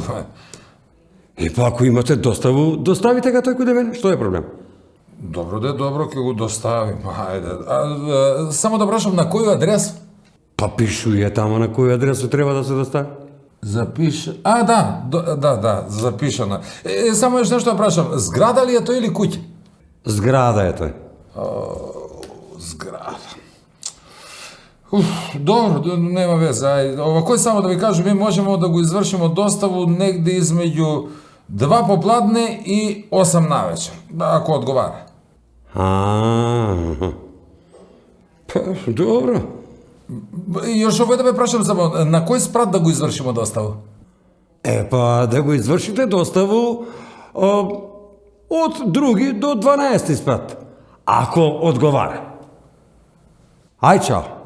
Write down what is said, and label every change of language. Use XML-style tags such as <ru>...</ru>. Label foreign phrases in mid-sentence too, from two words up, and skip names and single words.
<mk>И па ако имате доставу, доставите га тој каде мене, што е проблем? Добро, ќе го доставим. Ајде. Само да прашам на кој адрес? Па пишује тамо на кој адрес треба да се достави. Запиша. Да, запишано. Само</mk> <sr>još nešto</sr> <mk>да прашам. Зграда ли е тој или куќа? Зграда е тој.</mk> <sr>Zgrada. Dobro, nema veze. Ovako samo da vi kažem, mi možemo da go izvršimo dostavu negde između 2 popladne i 8 naveče, ako odgovara. Pa, dobro. I još ovo da me prašam samo, na koji sprat da go izvršimo dostavu?</sr> <mk>Pa да го извршите доставу од 2 до 12 спрат, ако одговара. Ај, чао.</mk>